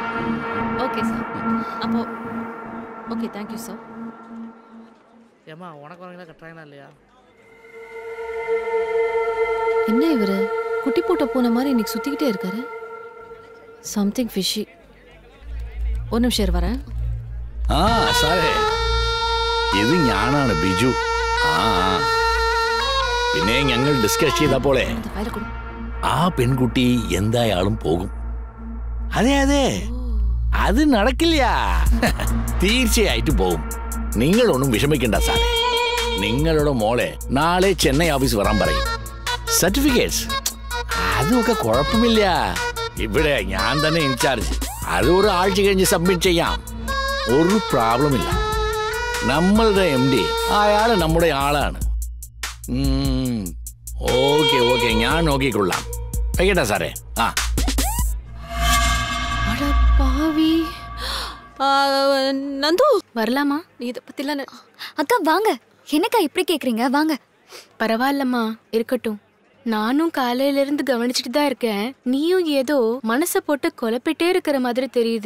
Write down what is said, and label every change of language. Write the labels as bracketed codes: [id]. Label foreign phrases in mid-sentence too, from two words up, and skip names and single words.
[en] okay sir, அப்போ okay, thank you sir. [ta] ஏம்மா உனக்கு வரீங்களா கட்டுறாங்களா இல்லையா? என்ன இவர் குட்டி போட்ட போன மாதிரி இன்னைக்கு சுற்றிக்கிட்டே இருக்காரு. [en] something fishy. [ta] ஒரு நிமிஷம் வரேன். [ml] സാറേ ഇത് ഞാനാണ് ബിജു. പിന്നെ ഞങ്ങൾ ഡിസ്കസ് ചെയ്തപ്പോളെ ആ പെൺകുട്ടി എന്തായാലും പോകും. അതെ അതെ, അത് നടക്കില്ല. തീർച്ചയായിട്ടും പോകും. നിങ്ങളൊന്നും വിഷമിക്കണ്ട സാറേ. നിങ്ങളുടെ മോളെ നാളെ ചെന്നൈ ഓഫീസ് വരാൻ പറയും. സർട്ടിഫിക്കറ്റ്സ് അതൊക്കെ കുഴപ്പമില്ല. ഇവിടെ ഞാൻ തന്നെ ഇൻചാർജ്. അത് ഒരു ആഴ്ച കഴിഞ്ഞ് സബ്മിറ്റ് ചെയ്യാം. ഒരു പ്രോബ്ലം ഇല്ല. നമ്മളുടെ MD അയാൾ നമ്മുടെ ആളാണ്. [en] okay okay, [ml] ഞാൻ നോക്കിക്കൊള്ളാം. [ta] வைக்கட்டா സാറേ? அட பாவி. நந்து வரலாமா? நீ இதை பற்றிலாம் அக்கா வாங்க. என்னக்கா இப்படி கேட்குறீங்க? வாங்க. பரவாயில்லம்மா, இருக்கட்டும். நானும் காலையில இருந்து கவனிச்சுட்டு தான் இருக்கேன். நீயும் ஏதோ மனசை போட்டு குழப்பிட்டே இருக்கிற மாதிரி தெரியுது.